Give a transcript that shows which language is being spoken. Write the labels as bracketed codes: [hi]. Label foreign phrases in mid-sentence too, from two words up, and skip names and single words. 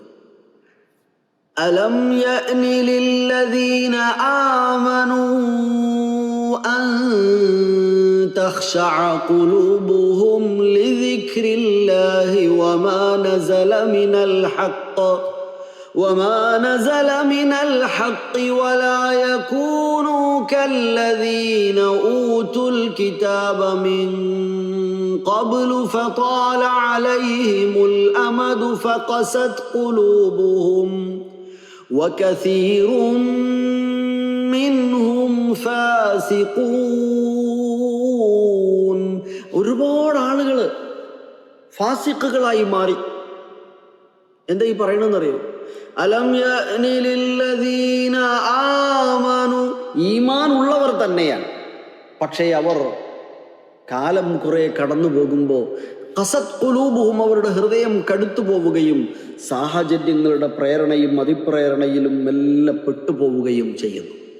[ar] ألم يأن للذين آمنوا أن تخشع قلوبهم لذكر الله وما نزل من الحق ولا يكونوا كالذين أوتوا الكتاب من قبل فطال عليهم الأمد فقست قلوبهم وكثير منهم فاسقون. [ml] ഒരുപാട് ആളുകൾ ഫാസിഖുകളായി മാറി. എന്താ ഈ പറയണമെന്നറിയോ? [ar] ألم يأن للذين آمنوا, [ml] ഈമാൻ ഉള്ളവർ തന്നെയാണ്, പക്ഷേ അവർ കാലം കുറെ കടന്നു പോകുമ്പോൾ [ar] قست قلوبهم, [ml] അവരുടെ ഹൃദയം കടുത്തു പോവുകയും സാഹചര്യങ്ങളുടെ പ്രേരണയും അതിപ്രേരണയിലും മെല്ലെ പെട്ടുപോവുകയും ചെയ്യുന്നു.